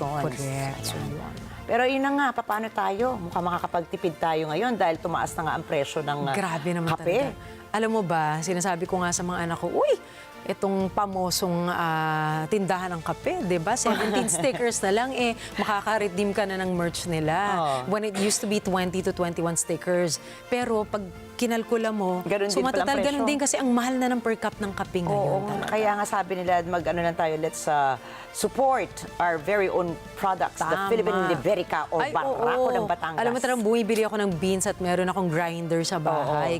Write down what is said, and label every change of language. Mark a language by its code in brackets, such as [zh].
[en] Correct. [tl] Pero yun na nga, paano tayo? Mukhang makakapagtipid tayo ngayon dahil tumaas na nga ang presyo ng grabe naman kape. Talaga. Alam mo ba, sinasabi ko nga sa mga anak ko, uy, itong pamosong tindahan ng kape, di ba? 17 stickers na lang, makaka-redeem ka na ng merch nila. [en] When it used to be 20 to 21 stickers. [tl] Pero pag kinalkula mo, matatal ganun din kasi ang mahal na ng per cup ng kape ngayon. Kaya nga sabi nila, lang tayo, [en] let's support our very own products, the Philippine Liberica [tl] o Barako ng Batangas. Alam mo, talagang bumibili ako ng beans at meron akong grinder sa bahay.